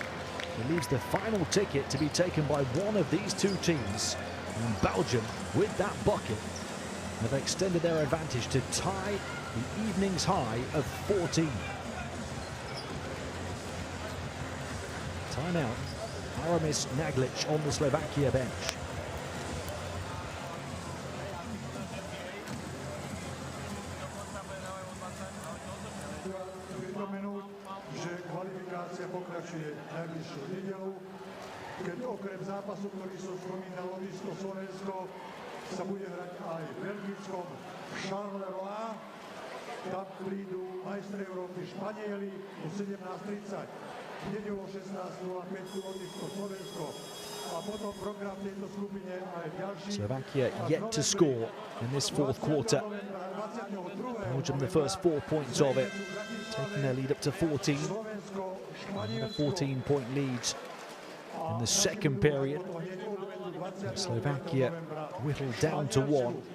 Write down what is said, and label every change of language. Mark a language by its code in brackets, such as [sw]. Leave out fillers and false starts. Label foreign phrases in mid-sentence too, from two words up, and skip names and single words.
[en] It leaves the final ticket to be taken by one of these 2 teams. And Belgium, with that bucket, have extended their advantage to tie the evening's high of 14. Timeout. Aramis Naglic on the Slovakia bench. [sk] Že kvalifikácia pokračuje najbližšou nedeľou, keď okrem zápasu, ktorý som spomínal, lovisko Slovensko, sa bude hrať aj v belgickom Charleroi. Tam prídu majstri Európy Španieli o 17:30. V nedeľu 16:05 lovisko Slovensko. A potom program tejto skupine aj ďalší. [en] Slovakia yet to score in this 4th quarter. Belgium the first 4 points of it, taking their lead up to 14. And a 14-point lead in the second period. Slovakia whittled down to 1.